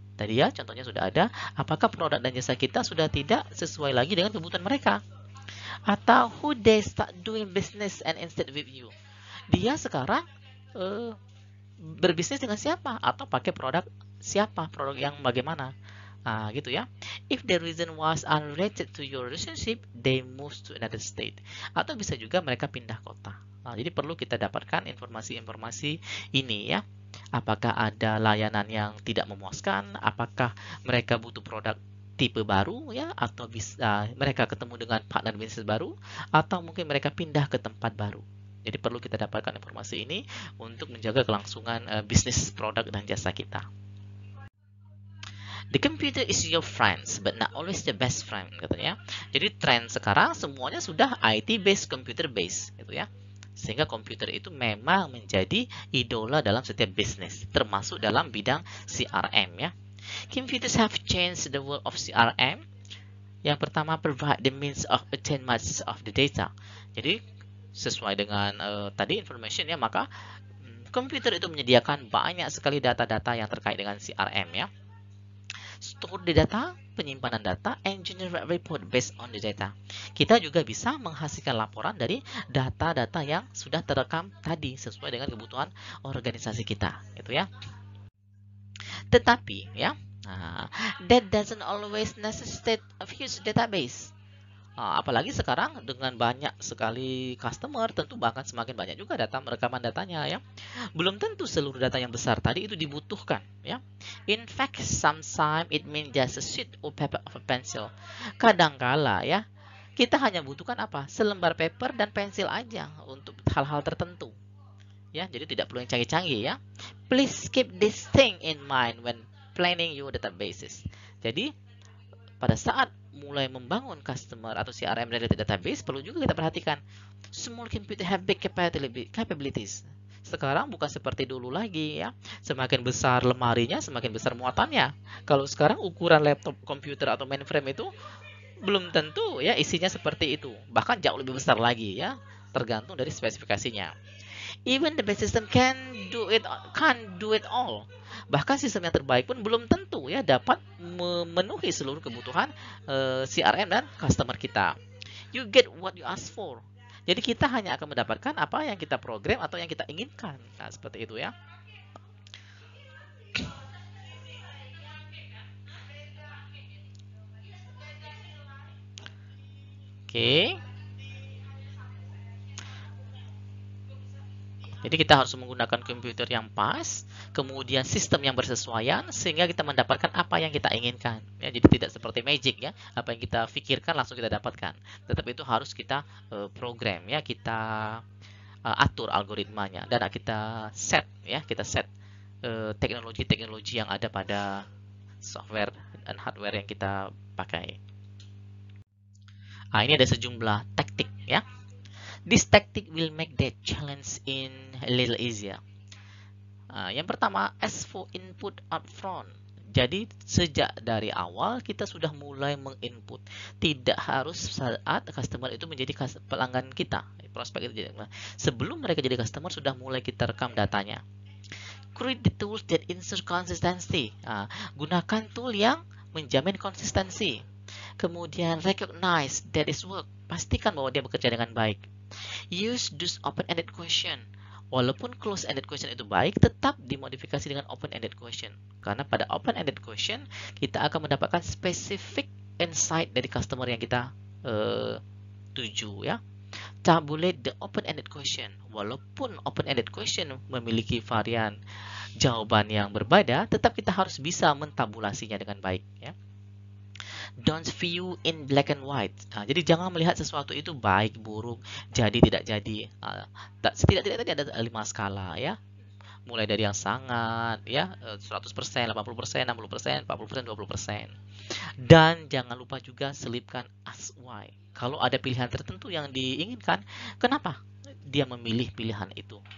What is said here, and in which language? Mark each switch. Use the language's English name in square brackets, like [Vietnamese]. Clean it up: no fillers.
[Indonesian] Tadi ya contohnya sudah ada, apakah produk dan jasa kita sudah tidak sesuai lagi dengan kebutuhan mereka, atau [English] who they start doing business and instead with you. [Indonesian] Dia sekarang berbisnis dengan siapa atau pakai produk siapa, produk yang bagaimana. Gitu ya. [English] If the reason was unrelated to your relationship, they move to another state. [Indonesian] Atau bisa juga mereka pindah kota. Jadi perlu kita dapatkan informasi-informasi ini ya. Apakah ada layanan yang tidak memuaskan? Apakah mereka butuh produk tipe baru ya? Atau bisa mereka ketemu dengan partner bisnis baru? Atau mungkin mereka pindah ke tempat baru? Jadi perlu kita dapatkan informasi ini untuk menjaga kelangsungan bisnis produk dan jasa kita. [English] The computer is your friends, but not always the best friend, [Indonesian] katanya. Jadi tren sekarang semuanya sudah IT based, computer based, gitu ya. Sehingga komputer itu memang menjadi idola dalam setiap bisnis, termasuk dalam bidang CRM ya. [English] Computers have changed the world of CRM. [Indonesian] Yang pertama, [English] provide the means of obtain much of the data. [Indonesian] Jadi sesuai dengan tadi information ya, maka komputer itu menyediakan banyak sekali data-data yang terkait dengan CRM ya. [English] Store the data, [Indonesian] penyimpanan data, [English] and generate report based on the data. [Indonesian] Kita juga bisa menghasilkan laporan dari data-data yang sudah terekam tadi sesuai dengan kebutuhan organisasi kita, gitu ya. Tetapi ya, [English] that doesn't always necessitate a huge database. [Indonesian] Apalagi sekarang dengan banyak sekali customer, tentu bahkan semakin banyak juga rekaman datanya ya. Belum tentu seluruh data yang besar tadi itu dibutuhkan ya. [English] In fact, sometimes it means just a sheet or paper of a pencil. [Indonesian] Kadangkala ya, kita hanya butuhkan apa? Selembar paper dan pensil aja untuk hal-hal tertentu. Ya, jadi tidak perlu yang canggih-canggih ya. [English] Please keep this thing in mind when planning your databases. [Indonesian] Jadi pada saat mulai membangun customer atau CRM related database, perlu juga kita perhatikan [English] small computer have big capabilities. [Indonesian] Sekarang bukan seperti dulu lagi ya. Semakin besar lemarinya, semakin besar muatannya. Kalau sekarang ukuran laptop komputer atau mainframe itu belum tentu ya isinya seperti itu. Bahkan jauh lebih besar lagi ya, tergantung dari spesifikasinya. [English] Even the best system can't do it all. [Indonesian] Bahkan sistem yang terbaik pun belum tentu ya dapat memenuhi seluruh kebutuhan CRM dan customer kita. [English] You get what you ask for. [Indonesian] Jadi kita hanya akan mendapatkan apa yang kita program atau yang kita inginkan. Nah, seperti itu ya. Oke. Jadi kita harus menggunakan komputer yang pas, kemudian sistem yang bersesuaian, sehingga kita mendapatkan apa yang kita inginkan. Ya, jadi tidak seperti magic ya, apa yang kita pikirkan langsung kita dapatkan. Tetapi itu harus kita program ya, kita atur algoritmanya dan kita set ya, kita set teknologi-teknologi yang ada pada software dan hardware yang kita pakai. Ini ada sejumlah taktik ya. [English] This tactic will make that challenge in a little easier. [Indonesian] Yang pertama, [English] ask for input upfront. [Indonesian] Jadi sejak dari awal kita sudah mulai menginput. Tidak harus saat customer itu menjadi pelanggan kita, prospek itu jadi. Sebelum mereka jadi customer sudah mulai kita rekam datanya. [English] Create the tools that ensure consistency. [Indonesian] Gunakan tool yang menjamin konsistensi. Kemudian [English] recognize that is work. [Indonesian] Pastikan bahwa dia bekerja dengan baik. [English] Use those open-ended question. [Indonesian] Walaupun close-ended question itu baik, tetap dimodifikasi dengan open-ended question. Karena pada open-ended question, kita akan mendapatkan specific insight dari customer yang kita tuju ya. [English] Tabulate the open-ended question. [Indonesian] Walaupun open-ended question memiliki varian jawaban yang berbeda, tetap kita harus bisa mentabulasinya dengan baik ya. [English] Don't view in black and white. [Indonesian] Jadi jangan melihat sesuatu itu baik, buruk, jadi, tidak jadi. Setidak-tidaknya tadi ada 5 skala ya. Mulai dari yang sangat ya, 100%, 80%, 60%, 40%, 20%. Dan jangan lupa juga selipkan [English] ask why. [Indonesian] Kalau ada pilihan tertentu yang diinginkan, kenapa dia memilih pilihan itu?